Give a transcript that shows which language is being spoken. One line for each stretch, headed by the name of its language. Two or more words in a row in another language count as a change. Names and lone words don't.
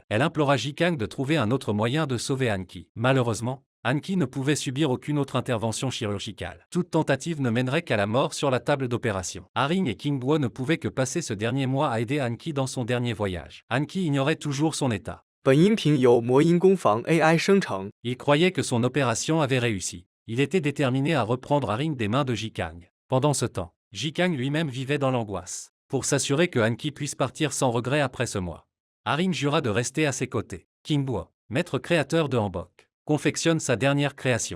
French: Elle implora Ji-Kang de trouver un autre moyen de sauver Han-Ki. Malheureusement, Han-Ki ne pouvait subir aucune autre intervention chirurgicale. Toute tentative ne mènerait qu'à la mort sur la table d'opération. Haring et King-Guo ne pouvaient que passer ce dernier mois à aider Han-Ki dans son dernier voyage. Han-Ki ignorait toujours son état.
Chinese: 本音频由魔音工坊 AI 生成。
French: Il croyait que son opération avait réussi. Il était déterminé à reprendre Haring des mains de Ji-Kang. Pendant ce temps, Ji-Kang lui-même vivait dans l'angoisse. Pour s'assurer que Han-Ki puisse partir sans regret après ce mois, Haring jura de rester à ses côtés. King-Guo, maître créateur de hanbok, confectionne sa dernière création.